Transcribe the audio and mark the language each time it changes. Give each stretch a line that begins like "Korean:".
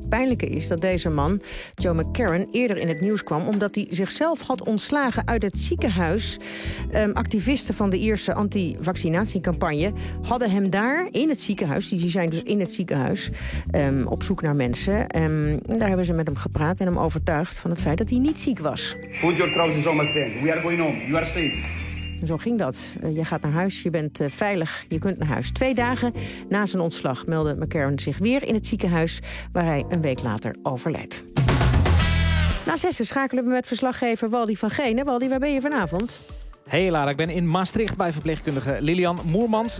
Dutch: Pijnlijke is dat deze man, Joe McCarron, eerder in het nieuws kwam omdat hij zichzelf had ontslagen uit het ziekenhuis. Activisten van de Ierse anti-vaccinatiecampagne hadden hem daar in het ziekenhuis, die zijn dus in het ziekenhuis, op zoek naar mensen. Daar hebben ze met hem gepraat en hem overtuigd van het feit dat hij niet ziek was.
English: Put your trousers on, my friend. We are going home. You are safe.
Dutch: En zo ging dat. Je gaat naar huis, je bent veilig, je kunt naar huis. 2 dagen na zijn ontslag meldde McCarron zich weer in het ziekenhuis, waar hij een week later overlijdt. Na 6 schakelen we met verslaggever Waldy van Genen. Waldy, waar ben je vanavond? Hey Lara, ik ben in Maastricht bij verpleegkundige Lilian Moermans.